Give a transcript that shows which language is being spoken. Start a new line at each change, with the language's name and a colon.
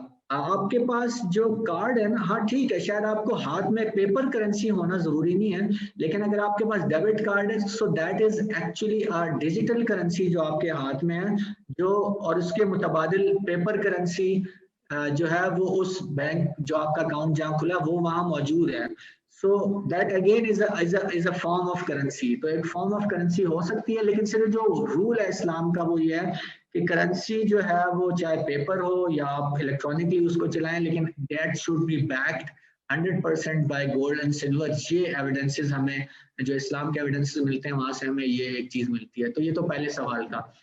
Urdu: آپ کے پاس جو کارڈ ہے نا, ہاں ٹھیک ہے, شاید آپ کو ہاتھ میں پیپر کرنسی ہونا ضروری نہیں ہے, لیکن اگر آپ کے پاس ڈیبٹ کارڈ ہے
English: so that is actually digital currency
Urdu: جو آپ کے ہاتھ میں ہے, جو اور اس کے متبادل پیپر کرنسی جو ہے وہ اس بینک جو آپ کا اکاؤنٹ جہاں کھلا وہ وہاں موجود ہے.
English: So that again is a form of currency.
Urdu: تو ایک فارم آف کرنسی ہو سکتی ہے, لیکن صرف جو رول ہے اسلام کا وہ یہ ہے کہ کرنسی جو ہے وہ چاہے پیپر ہو یا آپ الیکٹرانکلی اس کو چلائیں, لیکن
English: that should be backed 100% by gold and silver.
Urdu: یہ ایویڈنسز ہمیں جو اسلام کے ایویڈنسز ملتے ہیں وہاں سے ہمیں یہ ایک چیز ملتی ہے. تو یہ تو پہلے سوال تھا.